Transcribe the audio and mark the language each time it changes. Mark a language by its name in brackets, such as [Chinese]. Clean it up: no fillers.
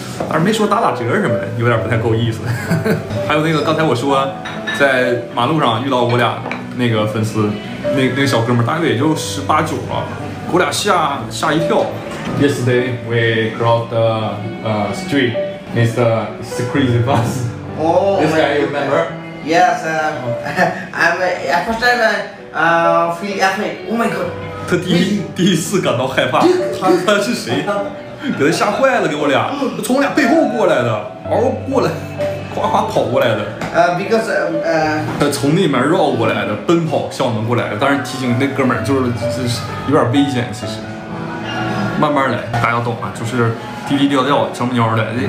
[Chinese] 但是没说打折什么的，有点不太够意思。还有那个刚才我说在马路上遇到我俩那个粉丝，那个小哥们大约也就18、19吧，给我俩吓一跳。 [English] Yesterday we crossed the street. It's crazy fast. Oh, this guy you remember? Yes. I'm at first time feel afraid. Oh my god. [Chinese] 他第一次感到害怕，他是谁？给他吓坏了，给我俩，从我俩背后过来的，嗷过来，夸跑过来的。 [English] Because [Chinese] 他从那边绕过来的，奔跑向我们过来的。当然提醒那哥们儿，就是有点危险，其实慢慢来，大家懂啊，就是低调调，悄不蔫的。